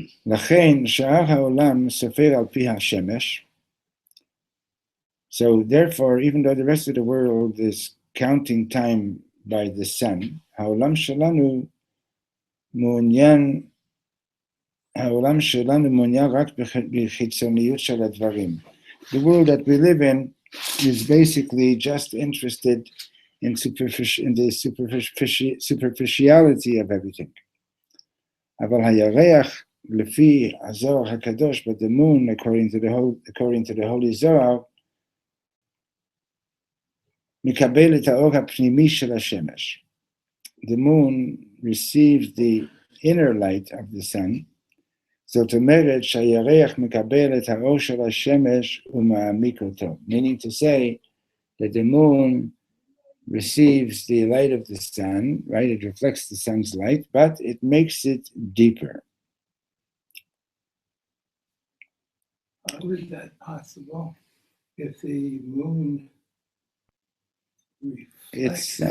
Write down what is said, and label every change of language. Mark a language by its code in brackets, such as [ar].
[he] Lachein sha'ar ha'olam sofer al pi ha'shemesh. [en] So therefore, even though the rest of the world is counting time by the sun, [he] ha'olam shelanu מעוניין, העולם שלנו מעוניין רק בחיצוניות של הדברים. [en] The world that we live in is basically just interested in the superficiality of everything. [he] אבל הירח, לפי הזוהר הקדוש, [en] but the moon, according to the Holy Zohar, [he] מקבל את האור הפנימי של השמש. [en] The moon receives the inner light of the sun. [he] זאת אומרת שהירח מקבל את האור של השמש ומעמיק אותו. [en] Meaning to say that the moon receives the light of the sun, right? It reflects the sun's light, but it makes it deeper. How is that possible if the moon reflects?